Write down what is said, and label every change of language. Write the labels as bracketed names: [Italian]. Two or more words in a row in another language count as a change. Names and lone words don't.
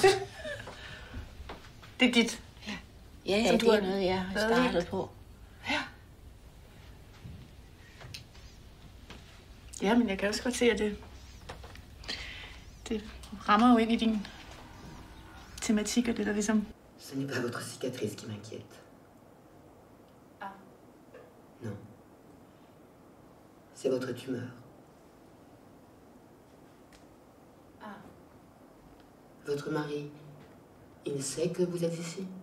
[Danish] Det er dit. Ja, det er noget, jeg har startet på. Ja. Ja, men jeg kan også godt se, at det rammer jo ind i din tematik, og det der ligesom... [French] Ce n'est pas votre cicatrice qui m'inquiète. Ah. Non. C'est votre tumeur. Ah. Votre mari, il sait que vous êtes ici?